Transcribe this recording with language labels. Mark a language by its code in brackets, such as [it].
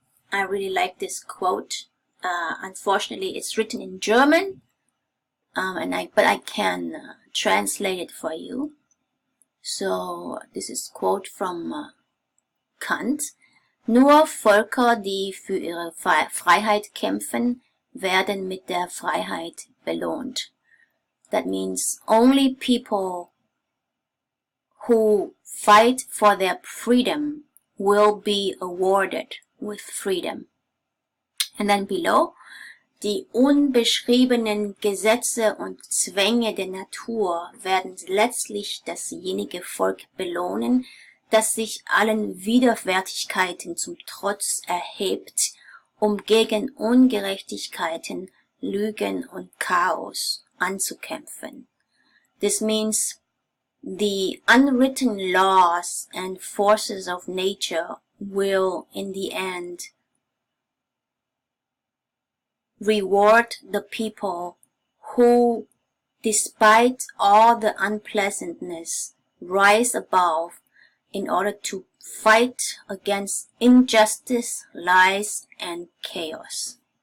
[en] I really like this quote. Unfortunately, it's written in German, but I can translate it for you. So this is a quote from Kant. [de] Nur Völker, die für ihre Freiheit kämpfen, werden mit der Freiheit belohnt. [en] That means only people who fight for their freedom will be awarded with freedom. And then below, [de] die unbeschriebenen Gesetze und Zwänge der Natur werden letztlich dasjenige Volk belohnen, das sich allen Widerwärtigkeiten zum Trotz erhebt, gegen Ungerechtigkeiten, Lügen und Chaos anzukämpfen. [en] This means the unwritten laws and forces of nature will, in the end, reward the people who, despite all the unpleasantness, rise above in order to fight against injustice, lies, and chaos.